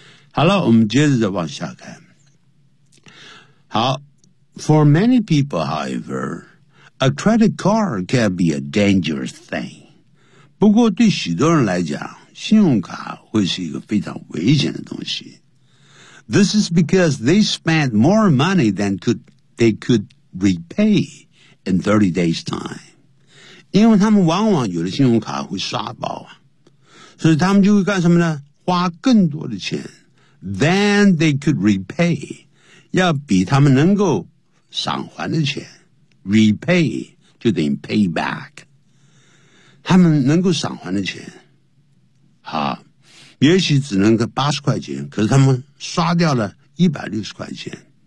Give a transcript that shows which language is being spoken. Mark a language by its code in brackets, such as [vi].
[zh] 好了，我们接着再往下看。好 [en] ,for many people, however,A credit card can be a dangerous thing. [zh] 不过对许多人来讲，信用卡会是一个非常危险的东西。 [en] This is because they spent more money than they could repay in 30 days time. [zh] 因为他们往往有的信用卡会刷爆啊，所以他们就会干什么呢？花更多的钱 [en] than they could repay， [zh] 要比他们能够偿还的钱。 Repay 就等于 pay back， 他们能够偿还的钱，好，也许只能够80块钱，可是他们刷掉了160块钱。